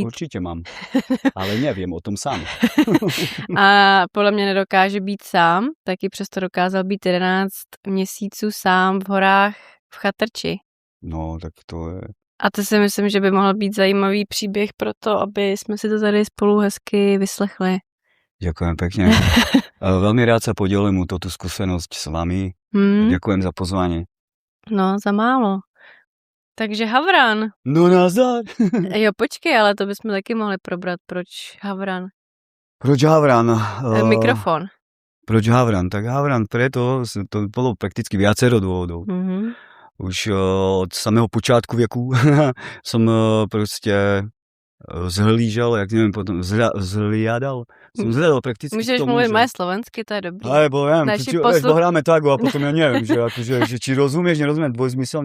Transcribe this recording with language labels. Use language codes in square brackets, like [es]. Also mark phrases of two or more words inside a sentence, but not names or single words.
[sk] Určite mám, ale neviem o tom sám. [cs] A podle mě nedokáže být sám, tak i přesto dokázal být 11 měsíců sám v horách v chatrči. No, tak to je... A to si myslím, že by mohl být zajímavý příběh pro to, aby jsme si to tady spolu hezky vyslechli. [sk] Ďakujem pekne. Veľmi rád sa podelím o túto skúsenosť s vami. Ďakujem za pozvanie. No, za málo. Takže Havran. [cs] No nazdar. Jo, počkej, ale to bychom taky mohli probrat. Proč Havran? Proč Havran? Mikrofon. Proč Havran? [sk] Tak Havran preto, to bolo prakticky viacero dôvodov. Už od samého počátku věku som proste zhlížal, jak neviem potom, zhliadal. Som zhliadal prakticky [cs] Můžeš [sk] tomu, [cs] mluvit [sk] že... [cs] moje slovensky, to je dobrý. [sk] Alebo ja neviem, hráme tak a potom ja neviem, že či rozumieš, nerozumieš, dvojzmyselne.